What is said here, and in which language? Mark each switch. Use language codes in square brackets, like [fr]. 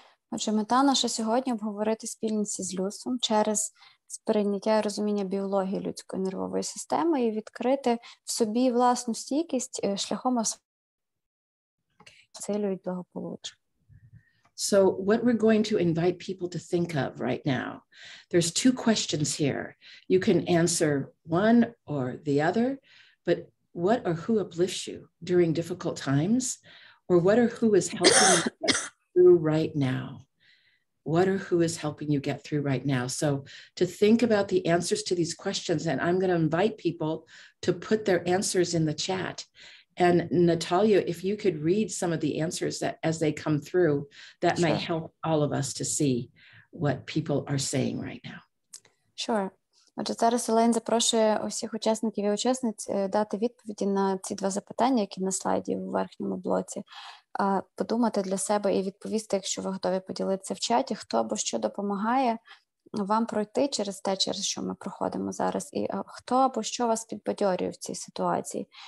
[uk] Отже, мета наша сьогодні – обговорити спільності з людством через сприйняття і розуміння біології людської нервової системи і відкрити в собі власну стійкість шляхом посилюють благополуччя. [en] So what we're going to invite people to think of right now, there's 2 questions here. You can answer one or the other, but what or who uplifts you during difficult times? Or what or who is helping you get through right now? What or who is helping you get through right now? So to think about the answers to these questions, and I'm going to invite people to put their answers in the chat. And Natalia, if you could read some of the answers that as they come through, that might help all of us to see what people are saying right now. Sure. [uk] Отже, зараз Елейн запрошує усіх учасників і учасниць дати відповіді на ці 2 запитання, які на слайді у верхньому блоці, подумати для себе і відповісти, якщо ви готові поділитися в чаті, хто або що допомагає вам пройти через те, через що ми проходимо зараз, і хто або що вас підбадьорює в цій ситуації.